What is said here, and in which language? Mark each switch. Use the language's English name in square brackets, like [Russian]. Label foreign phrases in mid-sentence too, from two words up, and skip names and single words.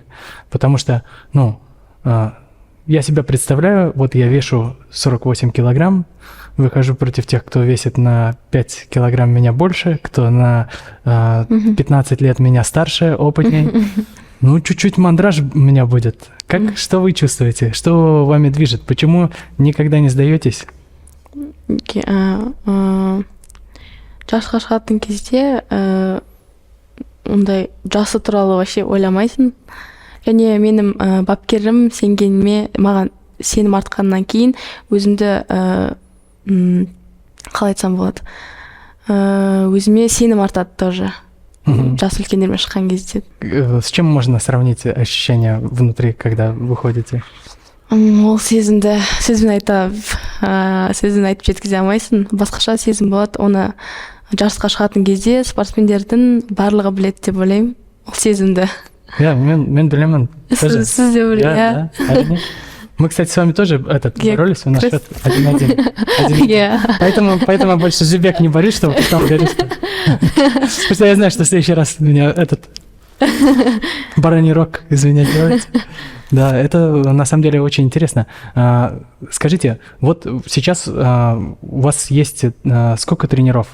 [Russian] Потому что, я себя представляю, вот я вешу 48 килограмм, выхожу против тех, кто весит на 5 килограмм меня больше, кто на 15 лет меня старше, опытней. Ну, чуть-чуть мандраж у меня будет. Что вы чувствуете? Что вами движет? Почему никогда не сдаетесь? [Kazakh] Жашқа шығатын кезде ондай жасы туралы вообще ойламайсың. Және менің бапкерім сенгеніме, маған сенім артқаннан кейін өзімді қалай айтсам болады, өзіме сенім артады тоже. Жас үлкендермен шыққан кезде. [Russian] С чем можно сравнить ощущения внутри, когда выходите? [Kazakh] Ол сезімді сөзбен айтып жеткізе алмайсың. Басқаша сезім болады. Оны жарысқа шығатын кезде спортсмендердің барлығы біледі деп ойлаймын. Ол сезімді. Я, мен білемін. Сіз де білесіз. [Russian] Мы, кстати, с вами тоже боролись, у нас счет 1-1. Поэтому больше Жибек не борись, чтобы потом говорить. Потому что я знаю, что в следующий раз меня бараний рог из меня делаете. Да, это на самом деле очень интересно. Скажите, вот сейчас у вас есть сколько тренеров?